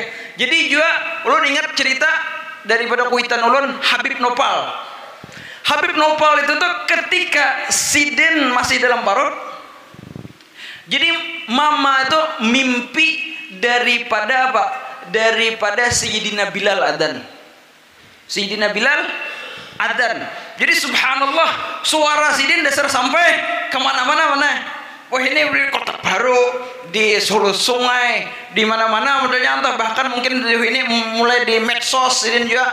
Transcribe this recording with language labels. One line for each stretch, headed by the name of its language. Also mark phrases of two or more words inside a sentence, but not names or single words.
Banjar: Jadi juga ulun ingat cerita daripada kuitan ulun Habib Nopal. Habib Nopal itu tuh ketika sidin masih dalam parut. Jadi mama itu mimpi daripada apa? Daripada Sayyidina Bilal adzan. Sayyidina Bilal adzan. Jadi subhanallah suara sidin dasar sampai kemana-mana mana.
Indonesian: Wah ini di Kota Baru, di Sulu Sungai, di mana-mana modelnya entah bahkan mungkin ini mulai di medsos sidin juga.